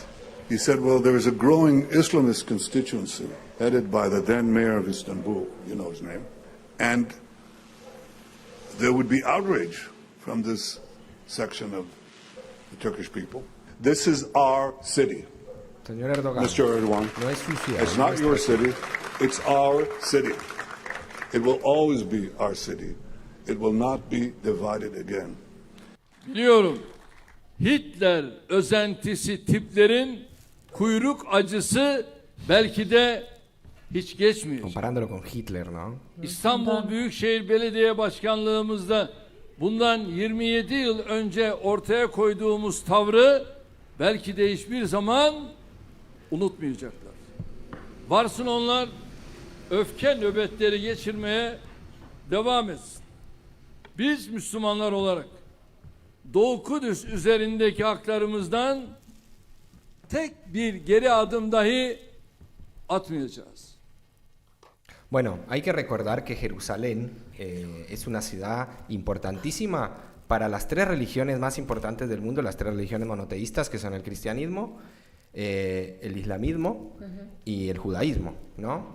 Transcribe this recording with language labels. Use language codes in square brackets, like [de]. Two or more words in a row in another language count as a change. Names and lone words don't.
[en] He said, well, there is a growing Islamist constituency headed by the then mayor of Istanbul, you know his name, and there would be outrage from this section of the Turkish people. This is our city, [es] Señor Erdogan, [en] Mr. Erdogan. [es] no es su ciudad. [en] It's not your city, it's our city. It will always be our city. It will not be divided again. [tr] Biliyorum, Hitler özentisi tiplerin kuyruk acısı belki de hiç geçmiyor. [es] Comparándolo con Hitler, ¿no? [tr] İstanbul Büyükşehir Belediye Başkanlığımızda bundan 27 yıl önce ortaya koyduğumuz tavrı belki de hiçbir zaman unutmayacaklar. Varsın onlar öfke nöbetleri geçirmeye devam etsin. Biz Müslümanlar olarak Doğu Kudüs üzerindeki haklarımızdan tek bir geri adım dahi atmayacağız. [es] Bueno, hay que recordar que Jerusalén es una ciudad importantísima para las tres religiones más importantes del mundo, las tres religiones monoteístas, que son el cristianismo, el islamismo y el judaísmo, ¿no?